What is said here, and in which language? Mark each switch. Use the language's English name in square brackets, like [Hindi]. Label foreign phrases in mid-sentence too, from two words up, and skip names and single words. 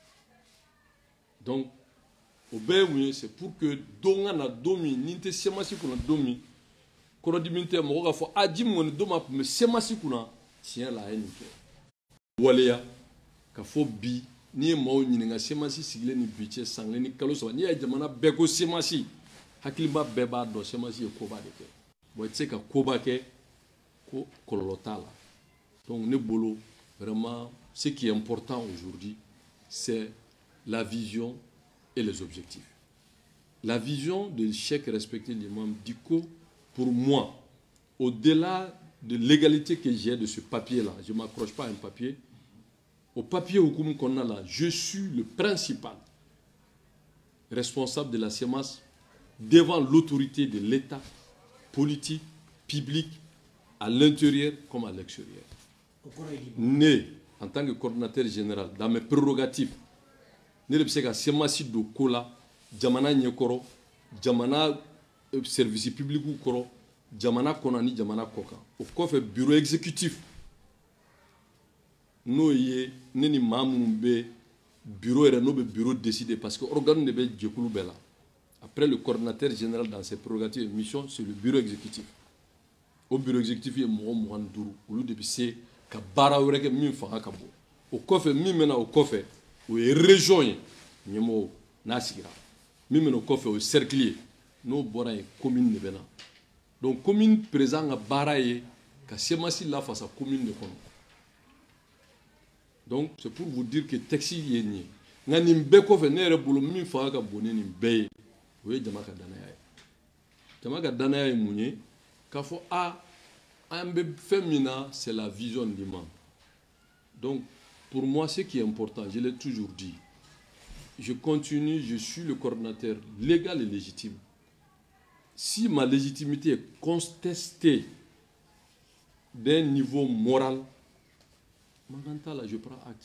[Bambara] donc o bɛɛ ye mun ye [French] c'est pour que [Bambara] don ka na don min ni n tɛ CEMAS kunna don min kɔrɔdimi tɛ mɔgɔ k'a fɔ a ji min kɔni don ma tun bɛ CEMAS kunna tiɲɛ la a ye nin kɛ waleya ka fɔ bi n'i ye maaw ɲininka CEMAS sigilen ni bi cɛ san kelen ni kalo saba n'i ye jamana bɛɛ ko CEMAS hakiliba bɛɛ b'a dɔn CEMAS ye koba de kɛ bon i tɛ se ka koba kɛ ko kɔlɔlɔ t'a la donc ne bolo [French] vraiment ce qui est important aujourd'hui c'est la vision et les objectifs. La vision de Cheikh respecter l'imam Dicko, pour moi, au-delà de l'égalité que j'ai de ce papier-là, je ne m'accroche pas à un papier, au papier Hukumu Konnala, je suis le principal responsable de la CEMAS devant l'autorité de l'État politique, public, à l'intérieur comme à l'extérieur. Né en tant que coordinateur général, dans mes prérogatives, [Bambara] ne bɛ se ka CEMAS don ko la jamana ɲɛkɔrɔ jamana [French] service public [Bambara] kɔrɔ jamana kɔnɔ ani jamana kɔkan o kɔfɛ [French] bureau exécutif [Bambara] n'o ye ne ni maa minnu bɛ bureau yɛrɛ n'o bɛ [French] bureau décider parce que organe [Bambara] de bɛ jɛkulu bɛɛ la [French] après le coordinateur général dans ses prérogatives et missions c'est le bureau exécutif [Bambara] o [French] bureau exécutif [Bambara] ye mɔgɔ 25 olu de bɛ se ka baara wɛrɛ kɛ min fanga ka bon o kɔfɛ min bɛ na o kɔfɛ o ye région ye ɲɛmɔgɔ n'a sigira min bɛ na o kɔfɛ o ye cercle ye n'o bɔra yen commune de bɛ na donc [French] commune président [Bambara] ka baara ye ka CEMAS lafasa commune de kɔnɔ [French] donc c'est pour vous dire que texte [Bambara] ye nin ye nka nin bɛɛ kɔfɛ ne yɛrɛ bolo min fanga ka bon ni nin bɛɛ ye o ye jama ka danaya ye jama ka danaya ye mun ye k'a fɔ [French] c'est la vision de l'imam. Donc, pour moi, ce qui est important, je l'ai toujours dit, je continue, je suis le coordinateur légal et légitime. Si ma légitimité est contestée d'un niveau moral, là, je prends acte.